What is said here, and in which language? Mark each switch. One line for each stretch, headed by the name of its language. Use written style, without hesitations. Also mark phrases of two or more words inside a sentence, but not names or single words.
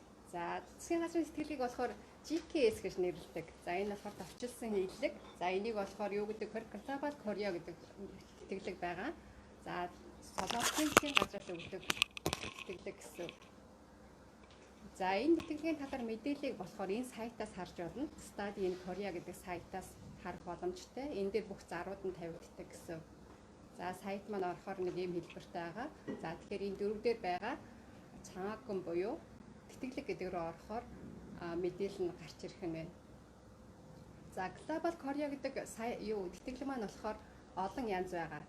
Mongolian: За засгийн газрын сэтгэлийг болохоор GKS гэж нэрлэдэг. За энэ болохоор товчилсон нийтлэг. За энийг болохоор юу гэдэг вэ? Global Korea гэдэг тэтгэлэг байгаа. За Солонгосын засгийн газраас өгдөг тэтгэлэг гэсэн. За энэ тэтгэлгийн талаар мэдээллийг болохоор энэ сайтаас харж болно. Study in Korea гэдэг сайтаас харах боломжтой. Энэ дээр бүх зарууд нь тавигддаг гэсэн. За сайт маань орохоор нэг ийм хэлбэртэй байгаа. За тэгэхээр энэ дөрөв дээр байгаа цаахан буюу тэтгэлэг гэдэг рүү орохоор мэдээлэл нь гарч ирэх юм байна. За Global Korea гэдэг тэтгэлэг маань болохоор олон янз байгаа.